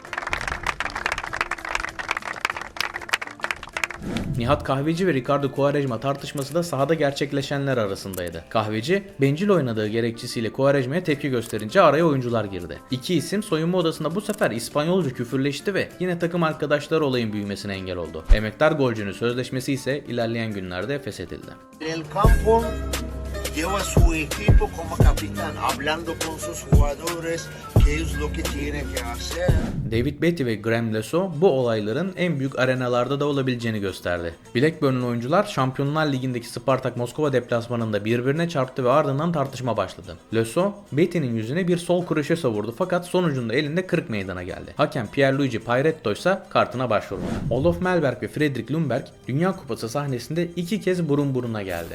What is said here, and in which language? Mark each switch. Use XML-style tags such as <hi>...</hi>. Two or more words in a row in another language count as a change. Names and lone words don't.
<tr>Nihat Kahveci ve Ricardo Quaresma tartışması da sahada gerçekleşenler arasındaydı. Kahveci, bencil oynadığı gerekçesiyle Quaresma'ya tepki gösterince araya oyuncular girdi. İki isim soyunma odasında bu sefer İspanyolca küfürleşti ve yine takım arkadaşları olayın büyümesine engel oldu. Emektar golcünün sözleşmesi ise ilerleyen günlerde feshedildi.</tr> <es>Lleva a su equipo como capitán, hablando con sus jugadores, qué es lo que tiene que hacer.</es> <tr>David Beatty ve Graham Lesso bu olayların en büyük arenalarda da olabileceğini gösterdi. Blackburn'un oyuncular Şampiyonlar Ligi'ndeki Spartak Moskova deplasmanında birbirine çarptı ve ardından tartışma başladı. Lesso, Beatty'nin yüzüne bir sol kroşe savurdu fakat sonucunda elinde kırık meydana geldi. Hakem Pierluigi Pairetto ise kartına başvurmadı. Olof Mellberg ve Fredrik Lundberg Dünya Kupası sahnesinde iki kez burun buruna geldi.</tr>